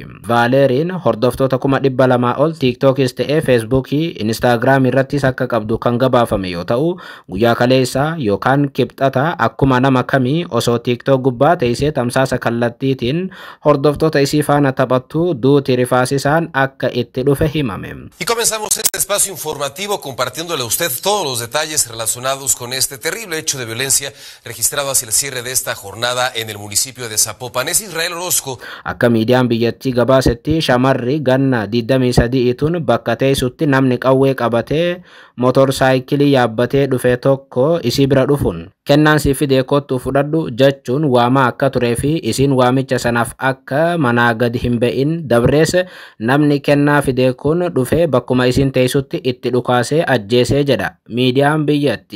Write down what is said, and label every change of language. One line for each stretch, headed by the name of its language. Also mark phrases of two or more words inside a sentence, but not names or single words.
Oromo: Vaaleriin hordoftoota 200,000 ol TikTokis ta'ee Facebookii Instagramii irrattis akka qabdu kan gabaafame yoo ta'u, guyyaa kaleessaa yookaan kibxata akkuma nama kamii osoo TikTok gubbaa teessee tamsaasa kallattiitiin hordoftoota isii faana taphattu duuti rifaasisaan akka itti dhufe himame.
Spanish: Y comenzamos este espacio informativo compartiéndole a usted todos los detalles relacionados con este terrible hecho de violencia registrado hacia el cierre de esta jornada en el municipio de Zapopan. Es Israel Orozco.
Oromo: Akka miidiyaan biyyattii gabaasetti shamarri ganna 23 bakka teessutti namni qawwee qabatee motorsaayikilii yaabbatee dhufe tokko isii bira dhufuun kennaan si fidee kottu fudhadhu jechuun waamaa akka turee fi isiin waamicha sanaaf akka manaa gadi hin ba'in dabrees namni kennaa fidee kun dhufe bakkuma isiin teessutti itti dhukaasee ajjeesee jedha miidiyaan biyyattii.